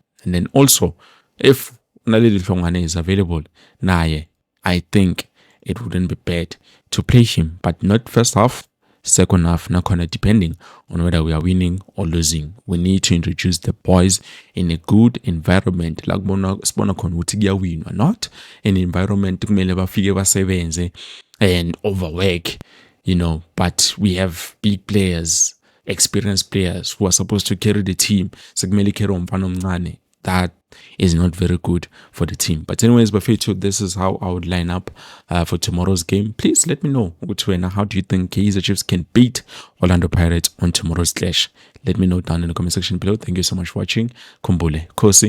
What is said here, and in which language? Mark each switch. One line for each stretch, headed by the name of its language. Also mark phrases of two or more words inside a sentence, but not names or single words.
English: And then also, if Naledi Hlongwane is available, I think it wouldn't be bad to play him, but not first half, second half, nakhona depending on whether we are winning or losing. We need to introduce the boys in a good environment, like
Zulu: sibona khona ukuthi kuyawinwa,
English: not an environment
Zulu: kumele bafike basebenze
English: and overwork, but we have big players, experienced players who are supposed to carry the team.
Zulu: Sekumele carry umfana omncane.
English: That is not very good for the team. But anyways, Bafetu, this is how I would line up for tomorrow's game. Please let me know how do you think Kaizer Chiefs can beat Orlando Pirates on tomorrow's clash. Let me know down in the comment section below. Thank you so much for watching.